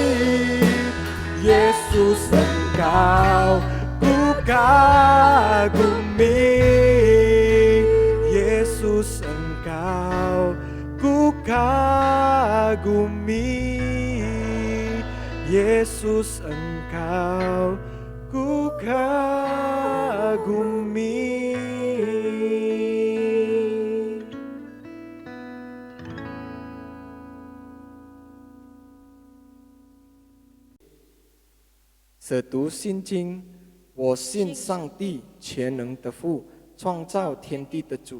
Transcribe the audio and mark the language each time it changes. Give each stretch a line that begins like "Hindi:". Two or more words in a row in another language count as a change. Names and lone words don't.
Indonesian: Yesus, Engkau ku kagumi. Yesus, Engkau ku kagumi. Yesus, Engkau ku kagumi.
Chinese: 这读心经，我信上帝全能的父，创造天地的主。